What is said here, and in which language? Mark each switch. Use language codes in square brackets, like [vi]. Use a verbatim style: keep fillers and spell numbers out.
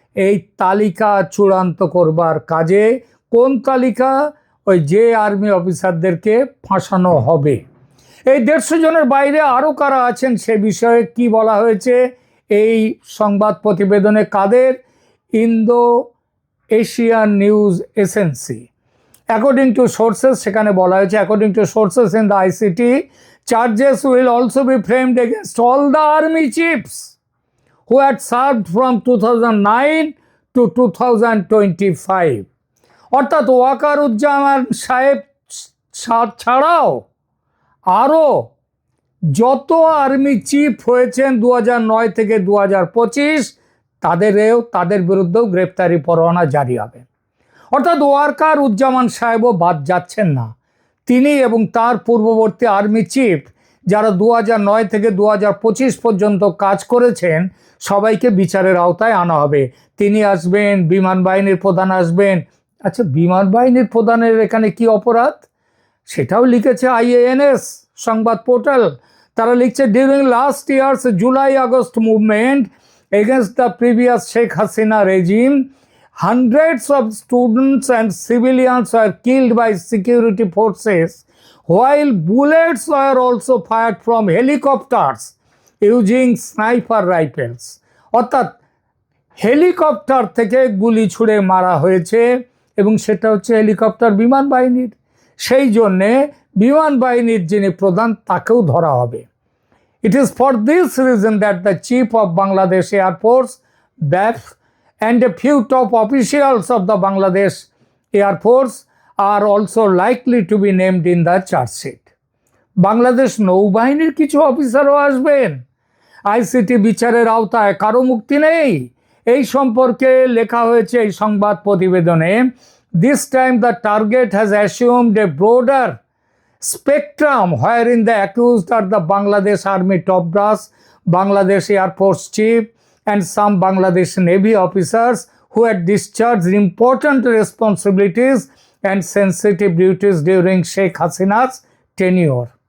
[bn] এই তালিকা চূড়ান্ত করবার কাজে। কোন তালিকা? ওই যে আর্মি অফিসারদেরকে ফাঁসানো হবে। এই দেড়শো জনের বাইরে আরও কারা আছেন সে বিষয়ে কি বলা হয়েছে এই সংবাদ প্রতিবেদনে? কাদের? Indo Asian news agency. [en] according to sources, [bn] সেখানে বলা হয়েছে [en] According to sources in the ICT, charges will also be framed against all the army chiefs who had served from two thousand nine to two thousand twenty-five. [bn] অর্থাৎ ওয়াকারুজ্জামান সাহেব ছাড়াও আরও যত army chief হয়েছেন দু হাজার নয় থেকে দু হাজার পঁচিশ তাদেরও তাদের বিরুদ্ধেও গ্রেপ্তারি পরোয়ানা জারি হবে। অর্থাৎ ওয়ারকার উজ্জামান সাহেবও বাদ যাচ্ছেন না। তিনি এবং তার পূর্ববর্তী আর্মি চিফ যারা দু হাজার নয় থেকে দু হাজার পঁচিশ পর্যন্ত কাজ করেছেন সবাইকে বিচারের আওতায় আনা হবে। তিনি আসবেন, বিমান বাহিনীর প্রধান আসবেন। আচ্ছা, বিমান বাহিনীর প্রধানের এখানে কি অপরাধ? সেটাও লিখেছে আই এ এন এস সংবাদ পোর্টাল। তারা লিখছে, [en] During last year's July August movement against the previous Sheikh Hasina regime hundreds of students and civilians were killed by security forces, while bullets were also fired from helicopters using sniper rifles. [bn] অর্থাৎ helicopter থেকে গুলি ছুড়ে মারা হয়েছে, এবং সেটা হচ্ছে helicopter বিমান বাহিনীর। সেই জন্যে বিমান বাহিনীর যিনি প্রধান তাকেও ধরা হবে। [en] It is for this reason that the chief of Bangladesh Air Force, B A F, and a few top officials of the Bangladesh Air Force are also likely to be named in the charge sheet. [bn] Bangladesh নৌবাহিনীর কিছু অফিসারও আসবেন ICT বিচারের আওতায়। কারো মুক্তি নেই। এই সম্পর্কে লেখা হয়েছে এই সংবাদ প্রতিবেদনে, [en] This time the target has assumed a broader spectrum wherein the accused are the Bangladesh army top brass, Bangladesh air force chief, and some Bangladesh Navy officers who had discharged important responsibilities and sensitive duties during Sheikh Hasina's tenure.